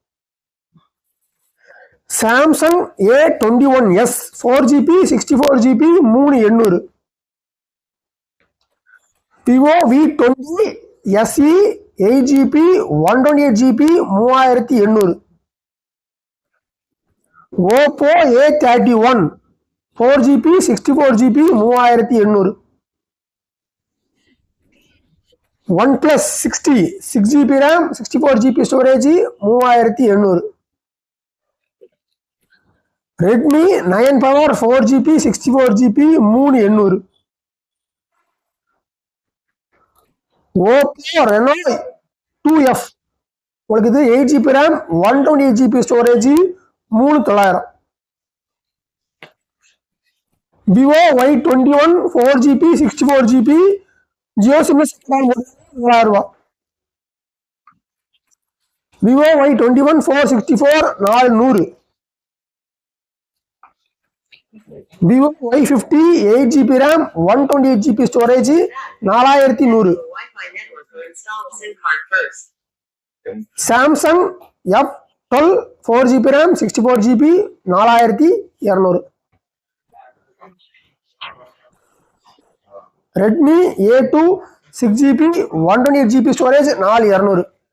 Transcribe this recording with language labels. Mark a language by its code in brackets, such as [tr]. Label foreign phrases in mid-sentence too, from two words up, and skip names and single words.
[ta] சாம்சங் A21s 4GB 64GB 3800. விவோ V20 SE 8GB 128GB 3800. ஓப்போ A31 4GB 64GB 3800. OnePlus 60 6GB RAM 64GB ஸ்டோரேஜ் 3800. Redmi 9 Power 4GB 64GB 3800. Oppo Reno 2F உங்களுக்கு இது 8GB RAM 128GB ஸ்டோரேஜ் 3900. Vivo Y21 4GB 64GB Jio SIM 4000. Vivo Y21 464 400. Vivo Y50 8GB RAM 128GB ஸ்டோரேஜ் 4100. Samsung F12 4GB RAM 64GB 4200. Redmi A2 6GB 128GB ஸ்டோரேஜ் 4200.